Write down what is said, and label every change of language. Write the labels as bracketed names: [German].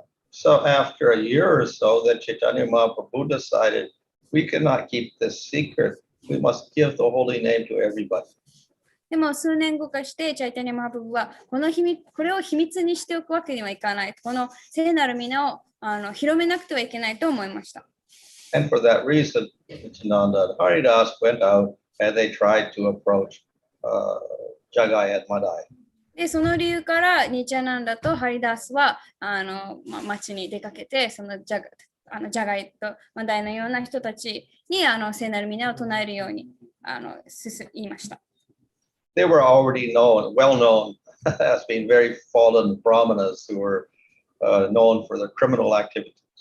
[English] So after a year or so, then Chaitanya Mahaprabhu decided, we cannot keep this secret. We must give the holy name to everybody. [Japanese] でも数年後かして、チャイタニャ・マハプブはこれを秘密にしておくわけにはいかない。この聖なる皆を広めなくてはいけないと思いました。 [English] And for that reason, Nityananda and Haridas went out and they tried to approach Jagai and Madai. [Japanese] で、その理由から、ニチャナンダとハリダースは町に出かけて、ジャガイとマダイのような人たちに聖なる皆を唱えるように言いました。 [English] They were already well known as being very fallen brahmanas who were known for their criminal activities.